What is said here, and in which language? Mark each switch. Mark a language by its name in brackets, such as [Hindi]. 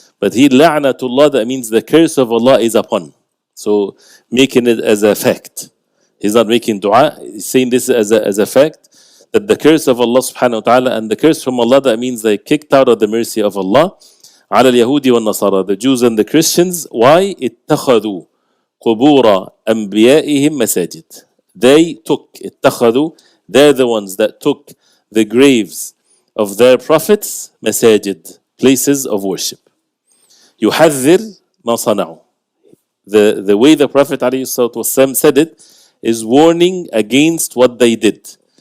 [English] But here, la'natullah, that means the curse of Allah is upon. So, making it as a fact. He's not making dua, he's saying this as a fact, that the curse of Allah subhanahu wa ta'ala, and the curse from Allah, that means they kicked out of the mercy of Allah, [Arabic] على اليهود والنصارى, [English] the Jews and the Christians. Why? [Arabic] اتخذوا قبور أنبيائهم مساجد. [English] They took, اتخذوا, they're the ones that took the graves of their prophets, masajid, places of worship. [Arabic] يحذر ما صنعوا. [English] The way the Prophet ﷺ said it is warning against what they did.